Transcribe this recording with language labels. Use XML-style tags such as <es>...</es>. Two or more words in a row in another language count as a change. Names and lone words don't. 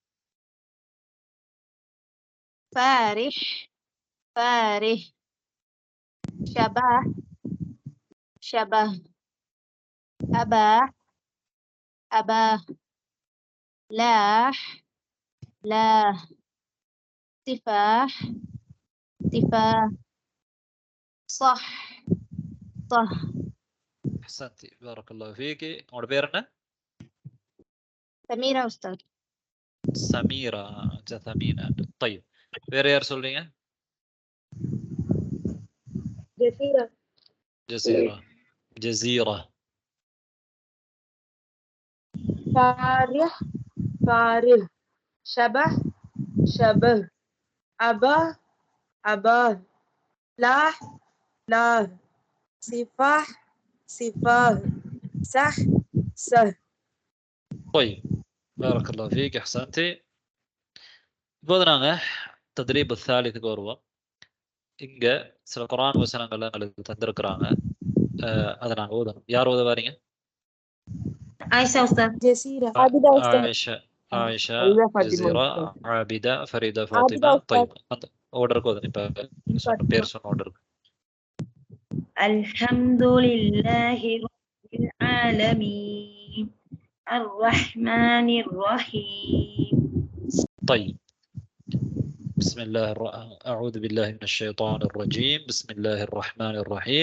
<ar>فارح فارح شبه شبه أباح أباه لاح لاه تفاح تفاه صح صح أحسنتي بارك الله فيك وربيرنا سميرة أستاذ</ar> <ta>سميرة جثمينة طيب வேற யார் சொல்றீங்க</ta> <ar>جزيرة جزيرة جزيرة فارح فارح شبه شبه أبا أباه لاح لاه سفاح سفاه سح سه. طيب بارك الله فيك أحسنتي.</ar> <ta>இப்போது நாங்க</ta> <ar>تدريب الثالث</ar> <ta>வருவோம். இங்க சில குர்ஆன் வசனங்கள் எங்களுக்கு தந்திருக்கிறாங்க. அதை நாங்க ஓதணும். யார் ஓத வாரீங்க? ஆயிஷா உஸ்தாத். جزيرة عابدة أستاذ. ஆயிஷா, ஃபரிதா ஃபாத்திமா ஜசீரா, உஸ்தாத். ஆபிதா, ஃபரீதா, عابدة ஃபாத்திமா. أستاذ. طيب அந்த ஆர்டருக்கு ஓதணும். இப்ப சொன்ன பேர் சொன்ன ஆர்டருக்கு.</ta> <ar>الحمد لله رب العالمين الرحمن الرحيم. طيب بسم الله أعوذ بالله من الشيطان الرجيم. بسم الله الرحمن الرحيم.</ar>